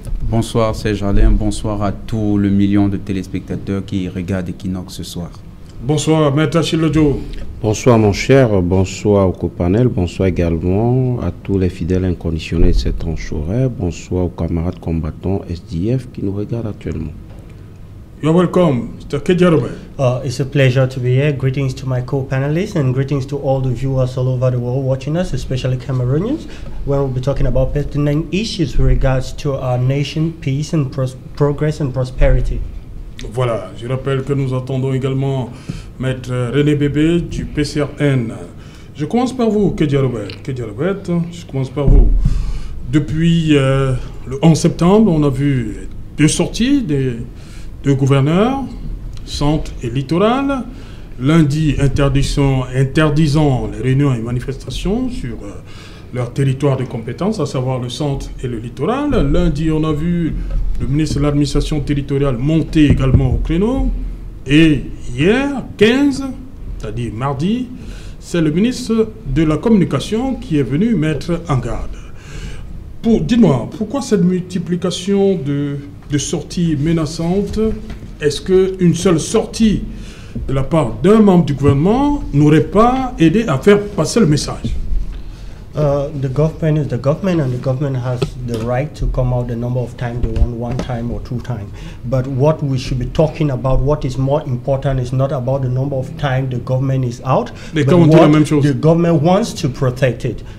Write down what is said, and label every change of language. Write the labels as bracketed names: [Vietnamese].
[French] Bonsoir Serge Alain, bonsoir à tous le million de téléspectateurs qui regardent Equinox ce soir. Bonsoir Maître Achille Lodjo. Bonsoir mon cher, bonsoir au copanel, bonsoir également à tous les fidèles inconditionnels de cette tranche horaire, bonsoir aux camarades combattants SDF qui nous regardent actuellement. [English] You're welcome, Mr. Kedia Robert. It's a pleasure to be here. Greetings to my co-panelists and greetings to all the viewers all over the world watching us, especially Cameroonians, where we'll be talking about pertinent issues with regards to our nation, peace and progress and prosperity. [French] Voilà, je rappelle que nous attendons également Maître René Bébé du PCRN. Je commence par vous, Kedia Robert. Kedia Robert, je commence par vous. Depuis le 11 septembre, on a vu deux sorties des deux gouverneurs, Centre et Littoral. Lundi, interdisant les réunions et manifestations sur leur territoire de compétence, à savoir le Centre et le Littoral. Lundi, on a vu le ministre de l'administration territoriale monter également au créneau. Et hier, 15, c'est-à-dire mardi, c'est le ministre de la communication qui est venu mettre en garde. Dites-moi, pourquoi cette multiplication de sorties menaçantes? Est-ce qu'une seule sortie de la part d'un membre du gouvernement n'aurait pas aidé à faire passer le message? [English] The government is the government, and the government has the right to come out the number of times they want, one time or two times. But what we should be talking about, what is more important, is not about the number of times the government is out, but what the government wants to protect it.